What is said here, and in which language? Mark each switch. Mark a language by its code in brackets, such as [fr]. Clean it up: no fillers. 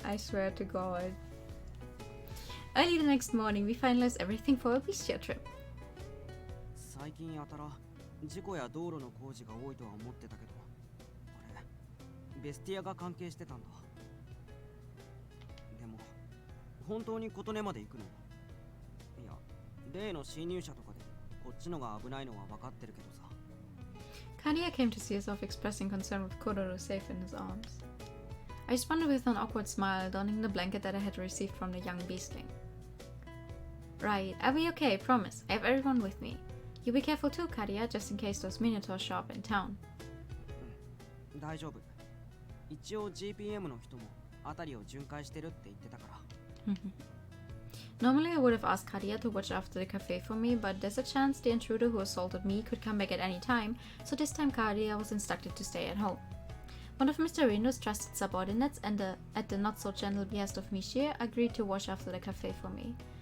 [en] I swear to God. Early the next morning, we finalized everything for a bestial trip. [ja] 最近やたら事故や道路の工事が多いとは思ってたけど、あれベスティアが関係してたんだ。でも本当に琴音まで行くの？いや、例の侵入者とかでこっちのが危ないのは分かってるけどさ。 [en] Kadia came to see herself expressing concern with Kororo safe in his arms. I responded with an awkward smile, donning the blanket that I had received from the young beastling. Right, I'll be okay, promise. I have everyone with me. You be careful too, Kadia, just in case those minotaurs show up in town. [ja] 大丈夫。一応 GPM の人も辺りを巡回してるって言ってたから。 [en] Normally I would have asked Kadia to watch after the cafe for me, but there's a chance the intruder who assaulted me could come back at any time, so this time Kadia was instructed to stay at home. One of Mr. Reno's trusted subordinates and at the not-so-gentle behest of Michie agreed to watch after the cafe for me.